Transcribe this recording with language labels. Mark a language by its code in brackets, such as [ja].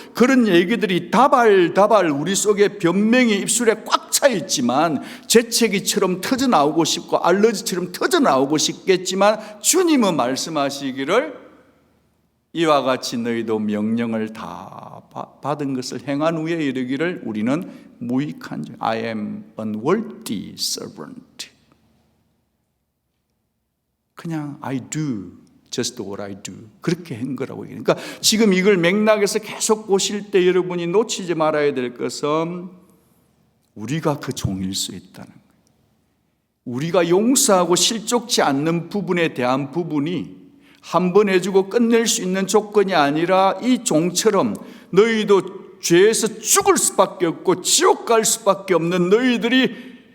[ko] 그런 얘기들이 다발다발 우리 속에 변명이 입술에 꽉 차 있지만 재채기처럼 터져나오고 싶고 알러지처럼 터져나오고 싶겠지만 주님은 말씀하시기를 이와 같이 너희도 명령을 다 받은 것을 행한 후에 이르기를 우리는 무익한 종, [en] I am unworthy servant. [ko] 그냥 [en] I do just what I do. [ko] 그렇게 한 거라고 얘기해요. 그러니까 지금 이걸 맥락에서 계속 보실 때 여러분이 놓치지 말아야 될 것은 우리가 그 종일 수 있다는 거예요. 우리가 용서하고 실족지 않는 부분에 대한 부분이 한 번 해주고 끝낼 수 있는 조건이 아니라 이 종처럼 너희도 죄에서 죽을 수밖에 없고 지옥 갈 수밖에 없는 너희들이